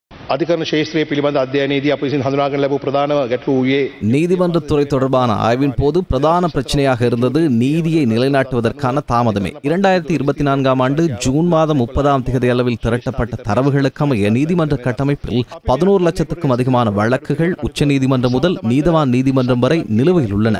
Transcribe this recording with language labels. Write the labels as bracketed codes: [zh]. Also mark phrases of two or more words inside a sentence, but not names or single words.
[si] අධිකරණ ශාස්ත්‍රයේ පිළිබඳ අධ්‍යයනයේදී අප විසින් හඳුනාගෙන ලැබූ பிரதான ගැටලු වූයේ [ta] நீதிமன்றத்துறை தொடர்பான ஆய்வின் போது பிரதான பிரச்சனையாக இருந்தது நீதியை நிலைநாட்டுவதற்கான தாமதமே. 2024ஆம் ஆண்டு ஜூன் மாதம் 30ஆம் தேதி அளவில் திரட்டப்பட்ட தரவுகளுக்கமைய நீதிமன்ற கட்டமைப்பில் 11 லட்சத்துக்கும் அதிகமான வழக்குகள் உச்சநீதிமன்றம் முதல் நீதவான் நீதிமன்றம் வரை நிலுவையில் உள்ளன.